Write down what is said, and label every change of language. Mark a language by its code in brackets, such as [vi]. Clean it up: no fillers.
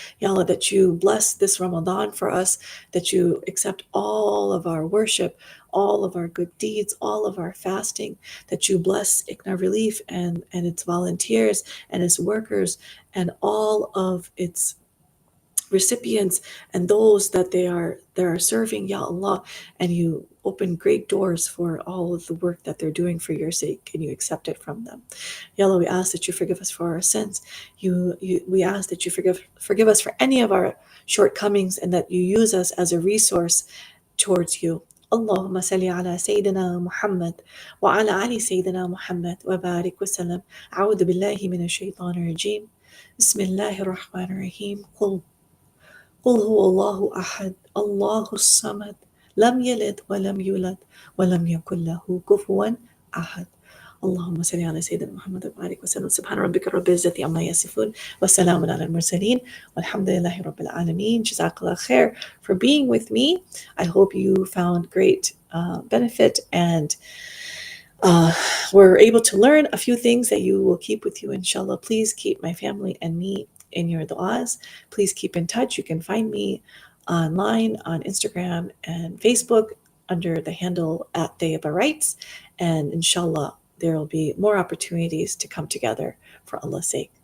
[en] Ya Allah, that you bless this Ramadan for us, that you accept all of our worship, all of our good deeds, all of our fasting, that you bless Ikhna Relief and its volunteers and its workers and all of its recipients and those that they are serving, Ya Allah, and you open great doors for all of the work that they're doing for your sake, and you accept it from them. Ya Allah, we ask that you forgive us for our sins. We ask that you forgive us for any of our shortcomings, and that you use us as a resource towards you. [ar] اللهم صل على سيدنا محمد وعلى آل سيدنا محمد وبارك وسلم. أعوذ بالله من الشيطان الرجيم بسم الله الرحمن الرحيم قل هو الله أحد الله الصمد لم يلد ولم يولد ولم يكن له كفوا أحد. اللهم صل على سيدنا محمد وبارك وسلم. سبحان ربك رب العزة عما يصفون وسلام على المرسلين والحمد لله رب العالمين. [en] Jazakallah khair for being with me. I hope you found great benefit and were able to learn a few things that you will keep with you, inshallah. Please keep my family and me in your du'as. Please keep in touch. You can find me online on Instagram and Facebook under the handle at Tayyaba Rights. And inshallah, there will be more opportunities to come together for Allah's sake.